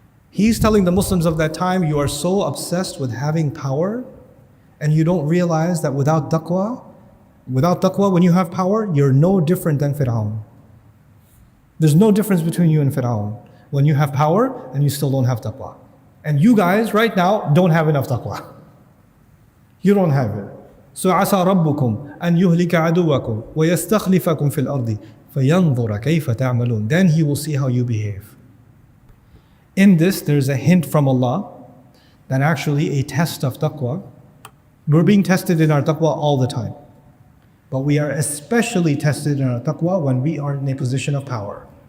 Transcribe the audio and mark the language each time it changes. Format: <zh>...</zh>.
<en>He's telling the Muslims of that time, you are so obsessed with having power, and you don't realize that without taqwa, when you have power, you're no different than Fir'aun. There's no difference between you and Fir'aun when you have power and you still don't have taqwa. And you guys right now don't have enough taqwa. You don't have it.</en> <ar>So عسى ربكم أن يهلك عدوكم ويستخلفكم في الأرض فينظر كيف تعملون.</ar> <en>Then he will see how you behave. In this, there's a hint from Allah that actually a test of taqwa. We're being tested in our taqwa all the time. But we are especially tested in our taqwa when we are in a position of power.</en>